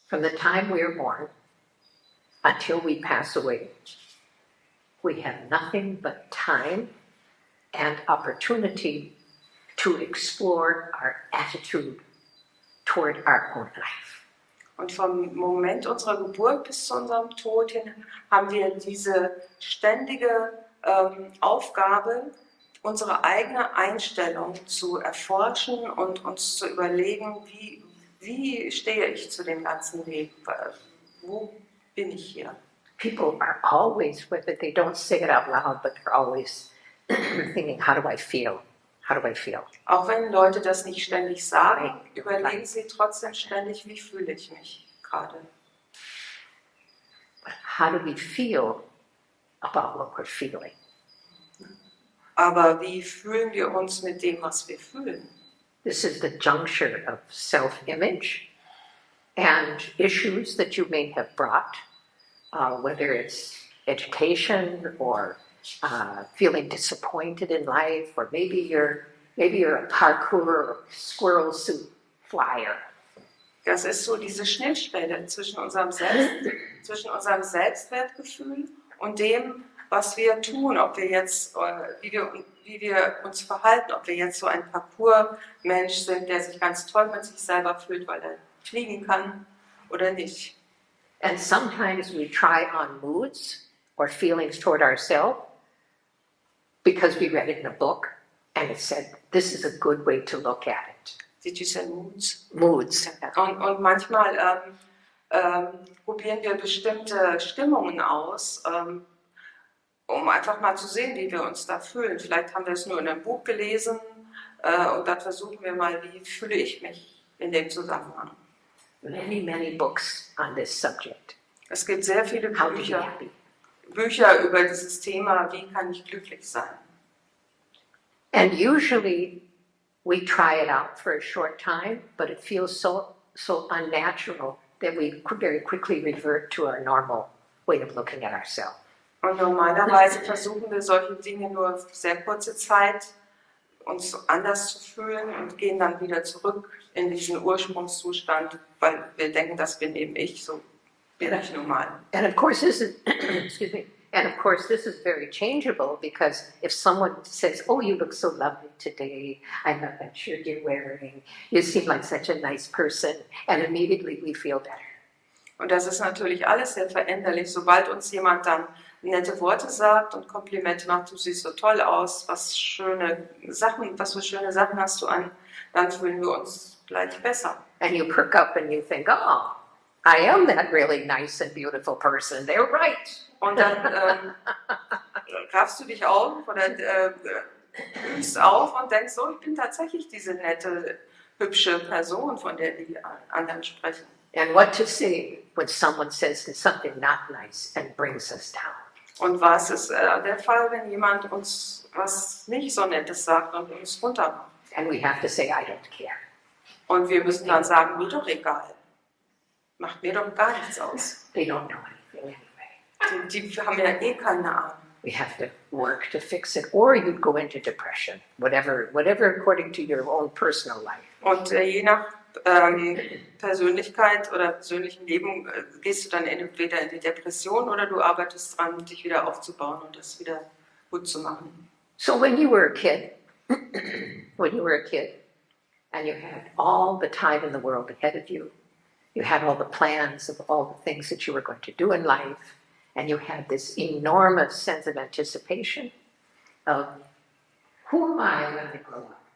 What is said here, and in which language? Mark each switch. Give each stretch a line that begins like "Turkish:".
English: From the time we are born until we pass away, we have nothing but time and opportunity to explore our attitude toward our own life.
German: Und vom Moment unserer Geburt bis zu unserem Tod hin haben wir diese ständige Aufgabe, unsere eigene Einstellung zu erforschen und uns zu überlegen, wie stehe ich zu dem ganzen Leben? Wo bin ich hier?
English: People are always, whether they don't say it out loud, but they're always thinking, how do I feel? How do I feel?
German: Auch wenn Leute das nicht ständig sagen, überlegen sie trotzdem ständig, wie fühle ich mich gerade.
English: But how do we feel about what we're feeling?
German: Aber wie fühlen wir uns mit dem, was wir fühlen?
English: This is the juncture of self-image and issues that you may have brought, whether it's education or feeling disappointed in life, or maybe you're a parkour or squirrel suit flyer.
German: Das ist so diese Schnittstelle zwischen unserem Selbstwertgefühl und dem, was wir tun, ob wir jetzt, wie wir uns verhalten, ob wir jetzt so ein Parkour-Mensch sind, der sich ganz toll mit sich selber fühlt, weil er fliegen kann, oder nicht.
English: And sometimes we try on moods or feelings toward ourselves because we read it in a book and it said, this is a good way to look at it. Did you say moods? Moods.
German: Und manchmal probieren wir bestimmte Stimmungen aus, um einfach mal zu sehen, wie wir uns da fühlen. Vielleicht haben wir es nur in einem Buch gelesen und dann versuchen wir mal, wie fühle ich mich in dem Zusammenhang.
English: Many books on this subject.
German: Es gibt sehr viele
English: How to be happy.
German: Bücher über dieses Thema, wie kann ich glücklich sein.
English: And usually we try it out for a short time, but it feels so unnatural that we very quickly revert to our normal way of looking at ourselves.
German: Und normalerweise versuchen wir solche Dinge nur für sehr kurze Zeit, uns anders zu fühlen und gehen dann wieder zurück in diesen Ursprungszustand, weil wir denken, das bin eben ich, so bin ich normal.
English: And of course this is, excuse me, and of course this is very changeable, because if someone says, oh, you look so lovely today, I love that shirt you're wearing, you seem like such a nice person, and immediately we feel better.
German: Und das ist natürlich alles sehr veränderlich. Sobald uns jemand dann nette Worte sagt und Komplimente macht, du siehst so toll aus, was für schöne Sachen hast du an, dann fühlen wir uns gleich besser.
English: And you perk up and you think, oh, I am that really nice and beautiful person, they're right.
German: Und dann raffst du dich auf oder blühst auf und denkst, so, ich bin tatsächlich diese nette, hübsche Person, von der die anderen sprechen.
English: And what to say when someone says something not nice and brings us down.
German: Und was ist der Fall, wenn jemand uns was nicht so Nettes sagt und uns runtermacht?
English: And we have to say, I don't care.
German: Und wir müssen dann sagen, mir doch egal. Macht mir doch gar nichts aus.
English: They don't know anything anyway.
German: Die haben ja eh keine Ahnung.
English: We have to work to fix it, or you'd go into depression, whatever according to your own personal life.
German: Und je nach Persönlichkeit oder persönlichen Leben gehst du dann entweder in die Depression oder du arbeitest dran, dich wieder aufzubauen und das wieder gut zu machen.
English: So when you were a kid, and you had all the time in the world ahead of you, you had all the plans of all the things that you were going to do in life, and you had this enormous sense of anticipation of, who am I when I grow up?